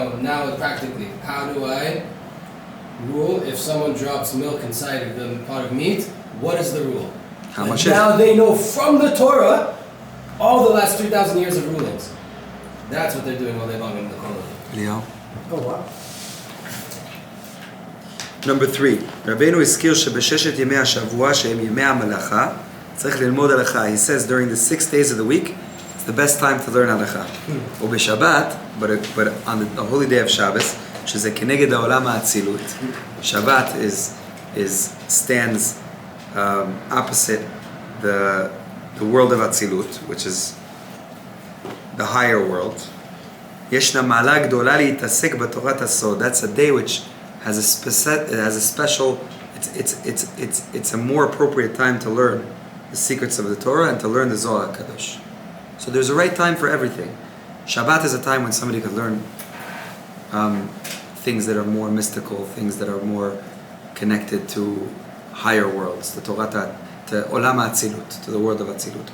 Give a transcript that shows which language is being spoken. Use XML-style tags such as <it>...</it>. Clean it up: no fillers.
<en>Now practically, how do I rule if someone drops milk inside of the pot of meat? What is the rule? How And much now they know from the Torah all the last 3,000 years of rulings. That's what they're doing all day long in the Kollel. Eliyahu. Oh wow. Number 3,</en> <he>רבינו הזכיר שבששת ימי השבוע שהם ימי המלאכה צריך ללמוד הלכה.</he> <en>He says during the 6 days of the week it's the best time to learn הלכה.</en> <he>ובשבת,</he> <en>but on the holy day of Shabbos,</en> <he>שזה כנגד העולם האצילות.</he> <en>Shabbat stands opposite the world of Atzilut, which is the higher world.</en> <he>ישנה מעלה גדולה להתעסק בתורת הסוד.</he> <en>That's a day which has a special. It's a more appropriate time to learn the secrets of the Torah and to learn the Zohar HaKadosh. So there's a right time for everything. Shabbat is a time when somebody could learn things that are more mystical, things that are more connected to higher worlds, to Torah, to Olam HaAtzilut, to the world of Atzilut.</en>